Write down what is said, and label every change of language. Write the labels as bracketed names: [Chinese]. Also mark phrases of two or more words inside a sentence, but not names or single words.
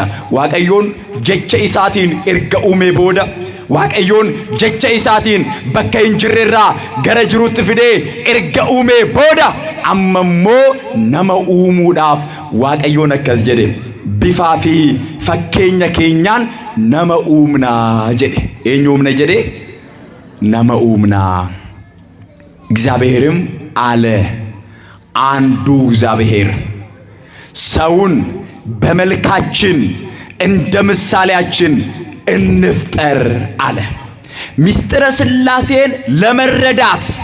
[Oromo] Waaqayyoon jecha isaatiin erga uumee booda, Waaqayyoon jecha isaatiin bakka hin jirrerraa gara jiruutti fidee erga uumee booda amma immoo nama uumuudhaaf Waaqayyoon akkas jedhe, bifaa fi fakkeenya keenyaan nama uumnaa jedhe. Eenyu uumna jedhe? nama uumnaa። [Amharic] እግዚአብሔርም አለ አንዱ እግዚአብሔር ሰውን በመልካችን እንደ ምሳሌያችን እንፍጠር አለ። ምስጢረ ሥላሴን ለመረዳት